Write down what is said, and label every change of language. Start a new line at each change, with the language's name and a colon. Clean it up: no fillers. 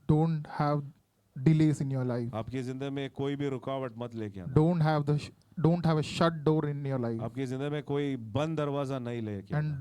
English: don't have delays in your life.
Hindi: आपकी जिंदगी में कोई भी रुकावट मत लेके आना,
English: Don't have a shut door in your life.
Hindi: आपकी जिंदगी में कोई बंद दरवाजा नहीं लेके आना।